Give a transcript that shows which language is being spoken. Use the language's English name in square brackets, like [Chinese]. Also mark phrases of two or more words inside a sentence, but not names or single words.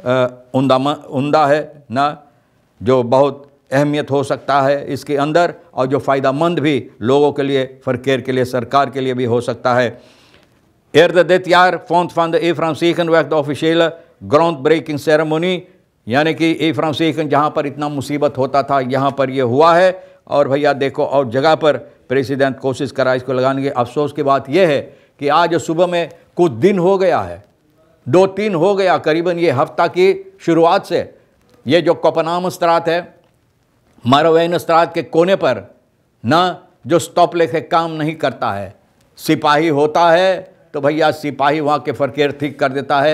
[Caribbean Hindustani] उम्दा है ना, जो बहुत अहमियत हो सकता है इसके अंदर और जो फ़ायदेमंद भी लोगों के लिए, verkeer के लिए, सरकार के लिए भी हो सकता है। [Dutch] Eerder dit jaar vond van de Ephraim Zegenweg de officiële [English] groundbreaking ceremony, [Caribbean Hindustani] यानी कि एफ्राम सेखन जहाँ पर इतना मुसीबत होता था यहाँ पर ये हुआ है। और भैया देखो और जगह पर प्रेसिडेंट कोशिश करा इसको लगाने की। अफसोस की बात यह है कि आज सुबह में कुछ दिन हो गया है, 2-3 हो गया करीबन ये हफ्ता की शुरुआत से, ये जो कोपनाम स्त्रात है, मारवेन स्त्रात के कोने पर ना जो स्टॉप लेके काम नहीं करता है, सिपाही होता है तो भैया सिपाही वहाँ के verkeer ठीक कर देता है।